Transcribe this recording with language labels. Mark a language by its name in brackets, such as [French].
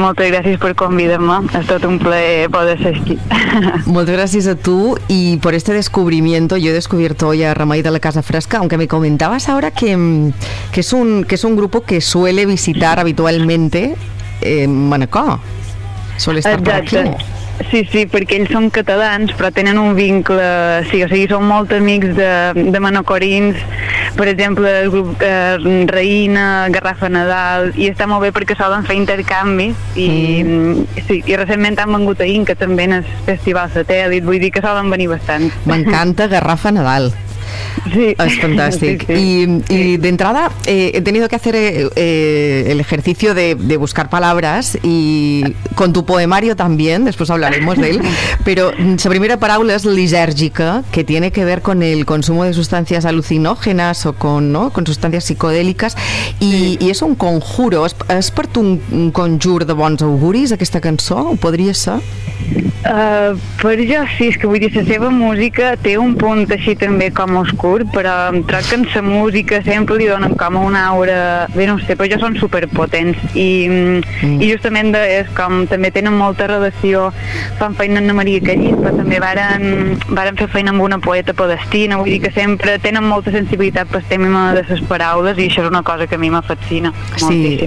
[Catalan] Moltes gràcies per convidar-me. És tot un plaer poder ser aquí. Moltes gràcies a tu i per este descobrimiento. Jo he descobert [Spanish] hoy a Remei de la Casa Fresca, aunque me comentabas ahora que es un grupo que suele visitar habitualmente Manacor. Suele estar [Catalan] Exacte. Per aquí. Sí, perquè ells són catalans, però tenen un vincle, o sigui, són molt amics de manacorins, per exemple, el grup Reina, Garrafa Nadal, i està molt bé perquè solen fer intercanvis, i recentment han vengut a Inca també en el Festival Satèl·lit, vull dir que solen venir bastant. M'encanta Garrafa Nadal. Sí. [Spanish] Es fantástico. Y de entrada he tenido que hacer el ejercicio de buscar palabras y con tu poemario también, después hablaremos de él, pero su primera palabra es lisérgica, que tiene que ver con el consumo de sustancias alucinógenas o con, ¿no?, con sustancias psicodélicas y es un conjuro, es [Catalan] per tu un conjur de bons auguris aquesta cançó, ¿o podria ser? Per jo sí, és que vull dir, la seva música té un punt així també com oscur, però em trec que en la música sempre li donen com una aura, bé, no ho sé, però jo són superpotents i justament és com també tenen molta relació, fan feina amb Maria Callís, però també varen fer feina amb una poeta podestina, vull dir que sempre tenen molta sensibilitat pel tema de les paraules i això és una cosa que a mi me fascina moltíssim.